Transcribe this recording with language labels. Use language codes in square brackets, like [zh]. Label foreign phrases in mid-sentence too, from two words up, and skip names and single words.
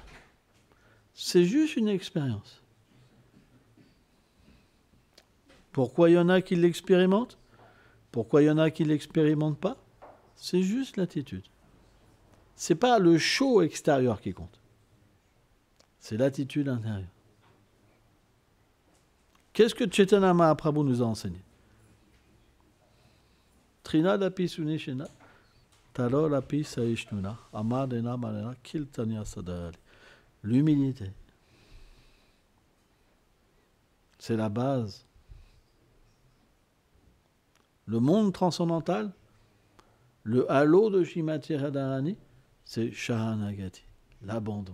[fr] C'est juste une expérience. Pourquoi il y en a qui l'expérimentent? Pourquoi il y en a qui ne l'expérimentent pas? C'est juste l'attitude. Ce n'est pas le show extérieur qui compte. C'est l'attitude intérieure. Qu'est-ce que Chaitanya Mahaprabhu nous a enseigné? [sa] तृणादपि सुनीचेन, तरोरपि सहिष्णुना, अमानिना मानदेन, कीर्तनीयः सदा हरिः. [fr] L'humilité. C'est la base. Le monde transcendantal, le halo de Srimati Radharani, c'est Sharanagati, l'abandon.